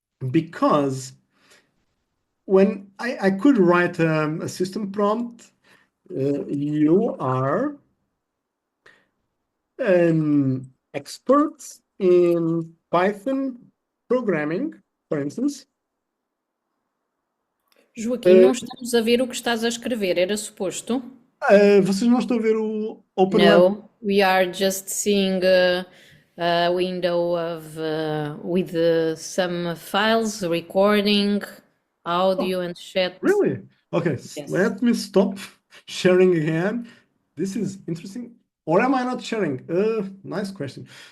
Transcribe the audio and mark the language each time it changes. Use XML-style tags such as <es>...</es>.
<en>Because when I could write a system prompt, you are an expert in Python programming, for instance.</en> <pt>Joaquim, não estamos a ver o que estás a escrever, era suposto? Vocês não estão a ver o Open Web?</pt> <en>No, we are just seeing a window with some files, recording, audio and chat. Really? Okay, Yes. let me stop sharing again. This is interesting. Or am I not sharing? Nice question.</en>